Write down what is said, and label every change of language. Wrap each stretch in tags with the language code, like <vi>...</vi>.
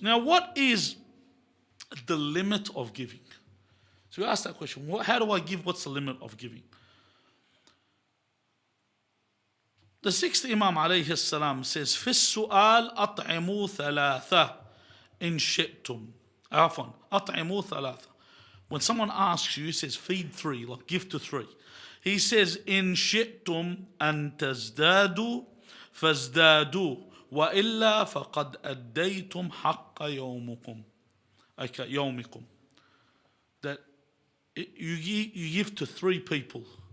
<en>Now, what is the limit of giving? So we ask that question. How do I give? What's the limit of giving? The sixth Imam alayhi salam says,</en> <ar>في السؤال أطعموا ثلاثة إن شئتم. عفوا أطعموا ثلاثة.</ar> <en>When someone asks you, he says, feed three, like give to three. He says,</en> <ar>إن شئتم أن تزدادوا فازدادوا وإلا فقد أديتم حق يومكم.</ar> <en>Okay,</en> <ar>يومكم.</ar> <en>That you give to three people.</en>